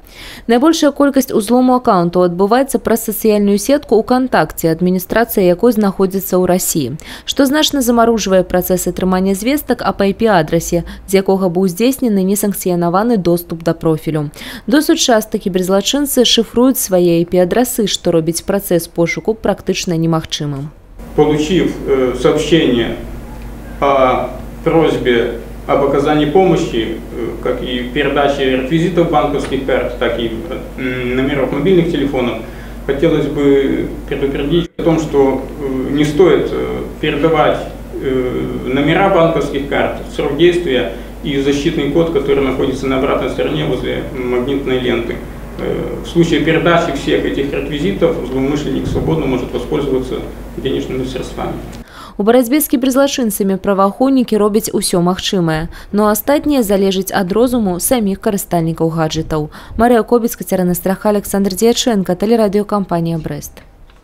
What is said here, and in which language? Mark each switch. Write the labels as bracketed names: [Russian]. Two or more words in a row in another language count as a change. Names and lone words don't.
[Belarusian] Найбольшая колькасць узлому аккаунту адбываецца праз сацыяльную сетку УКонтакце, адміністрацыя якой знаходзіцца ў Расіі, што значна замарожвае працэс атрымання звестак аб IP-адрасе, з якога быў здзейснены несанкцыянаваны доступ да профілю. Досыць часта кіберзлачынцы шифруюць свае IP-адрасы, што робіць працэс пошуку практычна немагчымым. [Russian] Получив сообщение о просьбе об оказании помощи, как и передаче реквизитов банковских карт, так и номеров мобильных телефонов, хотелось бы предупредить о том, что не стоит передавать номера банковских карт, срок действия и защитный код, который находится на обратной стороне возле магнитной ленты. В случае передачи всех этих реквизитов злоумышленник свободно может воспользоваться денежными средствами. [Belarusian] У барацьбе з кіберзлачынцамі праваахоўнікі робяць усё магчымае, но астатняе залежыць ад розуму саміх карыстальнікаў гаджетаў. Марыя Кобец, Кацярына Страха, Александр Дьяченко, тэлерадыёкампанія «Брест».